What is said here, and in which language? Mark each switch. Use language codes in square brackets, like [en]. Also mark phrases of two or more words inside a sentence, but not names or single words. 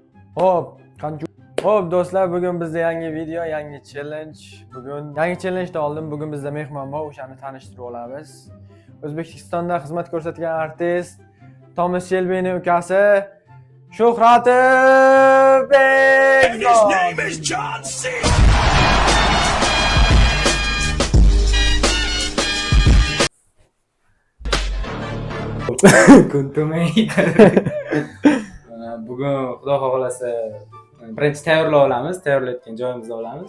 [uz] Hop, qancha Hop do'stlar, bugun bizda yangi video, yangi challenge. Bugun yangi challenge oldim. Bugun bizda mehmon bor, o'shani tanishtirib olamiz. O'zbekistonda xizmat ko'rsatgan artist Thomas Shelby'ning ukasi Shuhratbek. [en] His name is John C. [uz] Bugun xudo xohlasa birinchi tayyorlab olamiz, tayyorlayotgan joyimizda olamiz.